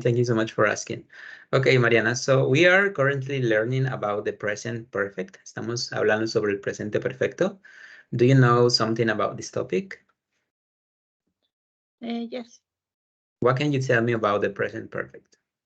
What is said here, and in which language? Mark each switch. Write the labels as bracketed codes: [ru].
[en] Thank you so much for asking. Okay, Mariana. So we are currently learning about the present perfect. [es] Estamos hablando sobre el presente perfecto. [en] Do you know something about this topic? Yes. What can you tell me about the present perfect?